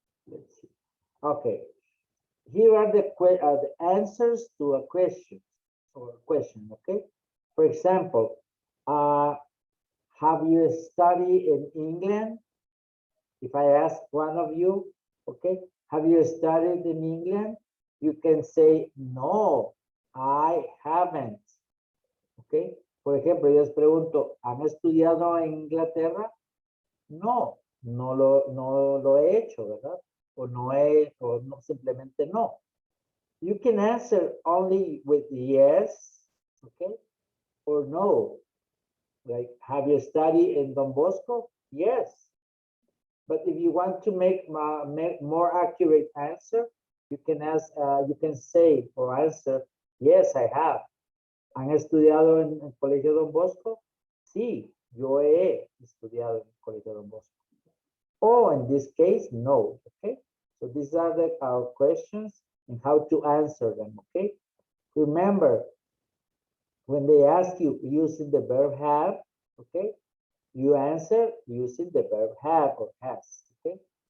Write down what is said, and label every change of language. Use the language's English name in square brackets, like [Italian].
[English] Let's see. Okay, here are the answers to a question or question, okay? For example, have you studied in England? If I ask one of you, okay, have you studied in England? You can say, no, I haven't. [Spanish] Okay, por ejemplo, yo les pregunto, ¿han estudiado en Inglaterra? No, no lo he hecho, ¿verdad? O no, simplemente no. [English] You can answer only with yes, okay, or no. Like, have you studied in Don Bosco? Yes. But if you want to make more accurate answer, you can say or answer, yes, I have. [Spanish] ¿Han estudiado en el Colegio Don Bosco? Sí, yo he estudiado en el Colegio Don Bosco. [English] Or in this case, no, okay? So these are our questions and how to answer them, okay? Remember, when they ask you using the verb have, okay? You answer using the verb have or has, okay?